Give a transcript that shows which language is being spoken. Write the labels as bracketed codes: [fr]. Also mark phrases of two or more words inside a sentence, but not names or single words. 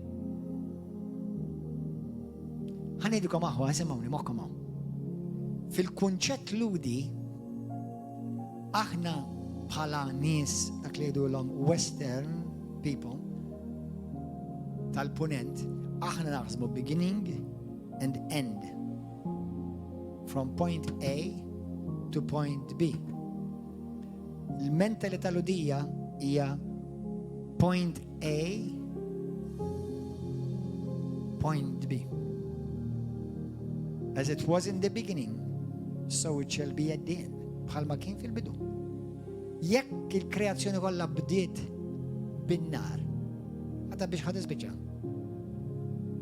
[mt] Ħanidikom aħwa, isimgħuni moħħkom hawn. Fil-kunċett ludi, aħna bħala nies dak li jgħidulhom [en] Western people [mt] tal-punent, aħna naħsbu [en] beginning and end. From point A to point B. [mt] Il-mentalità ludija hija [en] point A, point B. As it was in the beginning, so it shall be at the end. [mt] Bħalma kien fil-bidu. Jekk il-kreazzjoni kollha bdiet bin-nar, għadha biex ħad ispiċċa.